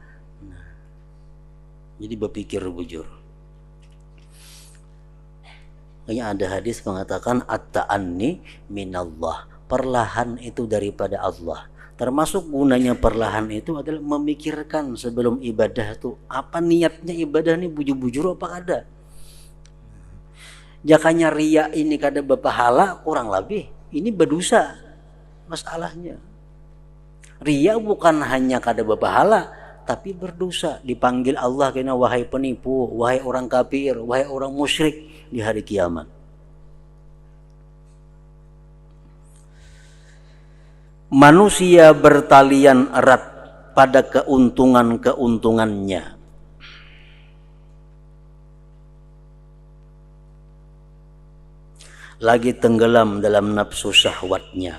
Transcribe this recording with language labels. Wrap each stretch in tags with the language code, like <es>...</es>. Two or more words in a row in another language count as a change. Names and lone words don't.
<bjn>Nah, jadi berpikir bujur.</bjn> <id>Kayaknya ada hadis mengatakan</id> <ar>at-ta'anni minallah,</ar> <id>perlahan itu daripada Allah. Termasuk gunanya perlahan itu adalah memikirkan sebelum ibadah itu apa niatnya ibadah ini,</id> <bjn>bujur-bujur apa kada. Jakanya ria ini kada berpahala, kurang lebih ini berdosa masalahnya.</bjn> <id>Ria bukan hanya kada berpahala, tapi berdosa, dipanggil Allah kena wahai penipu, wahai orang kafir, wahai orang musyrik di hari kiamat. Manusia bertalian erat pada keuntungan-keuntungannya. Lagi tenggelam dalam nafsu syahwatnya.</id>